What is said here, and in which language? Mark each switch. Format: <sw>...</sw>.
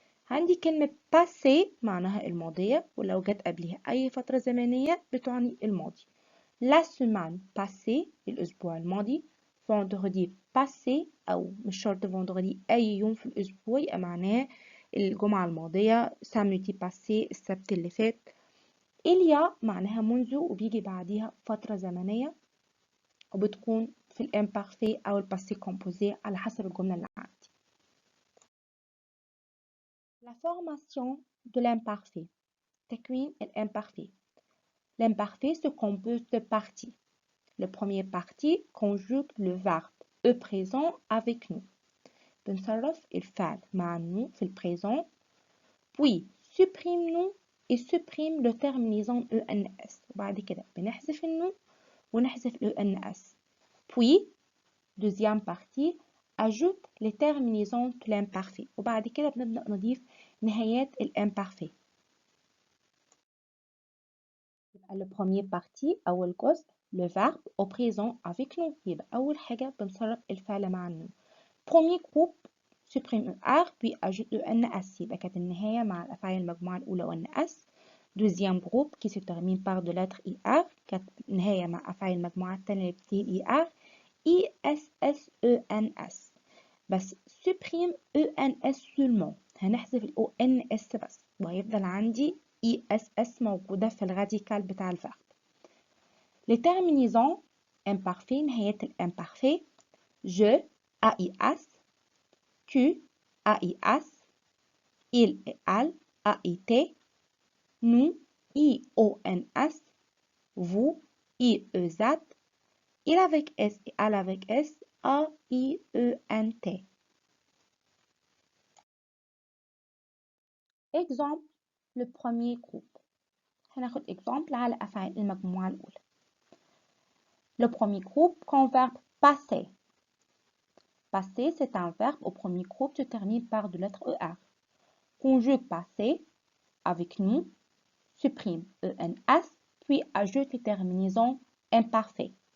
<ar>عندي كلمة passé معناها الماضية ولو جت قبلها أي فترة زمنية بتعني الماضي.</ar> <fr>la semaine passée</fr> <ar>الأسبوع الماضي.</ar> <fr>vendredi passé</fr> <ar>أو مش شرط vendredi أي يوم في الأسبوع يبقى معناه الجمعة الماضية.</ar> <fr>samedi passé</fr> <ar>السبت اللي فات. il y a معناها منذ وبيجي بعديها فترة زمنية وبتكون في الامبارفي أو الباسي كومبوزي على حسب الجملة اللي عندي.</ar> <fr>La formation de l'imparfait.</fr> <ar>تكوين الامبارفي.</ar> <fr>L'imparfait se compose de parties. Le premier partie conjugue le verbe au présent avec nous.</fr> <ar>بنصرف الفعل مع nous في البريزون.</ar> <fr>puis supprime nous et supprime le terminaison ENS.</fr> <ar>وبعد كده بنحذف النو ونحذف ENS.</ar> <fr>puis deuxième partie ajoute les terminaisons de l'imparfait.</fr> <ar>وبعد كده بنبدأ نضيف نهايات الامبارفait.</ar> <fr>يبقى le premier partie</fr> <ar>أول جزء</ar> <fr>le verbe au présent avec nous.</fr> <ar>يبقى أول حاجة بنصرف الفعل مع</ar> <fr>nous. premier groupe supprime ER puis ajoute ENS.</fr> <ar>يبقى كانت النهاية مع الأفعال المجموعة الأولى ONS.</ar> <fr>Deuxième groupe qui se termine par de lettres IR</fr> <ar>كانت نهاية مع أفعال المجموعة الثانية اللي بتبتدي</ar> <fr>IR ISSENS.</fr> <ar>بس</ar> <fr>supprime ENS seulement.</fr> <ar>هنحذف ال ONS بس وهيفضل عندي ISS موجودة في الراديكال بتاع الفعل.</ar> <fr>Les terminaisons imparfaits</fr> <ar>نهايات الامبارفait</ar> <fr>je AIS tu AIS il et elle AIT nous IONS vous IEZ il avec S et elle avec S AIENT. Exemple le premier groupe.</fr> <ar>هناخد exemple على أفعال المجموعة الأولى.</ar> <fr>Le premier groupe comme verbe passer. Passer, c'est un verbe au premier groupe se termine par de lettres ER. Conjugue passer avec nous, supprime ENS, puis ajoute les terminaisons imparfaites.</fr>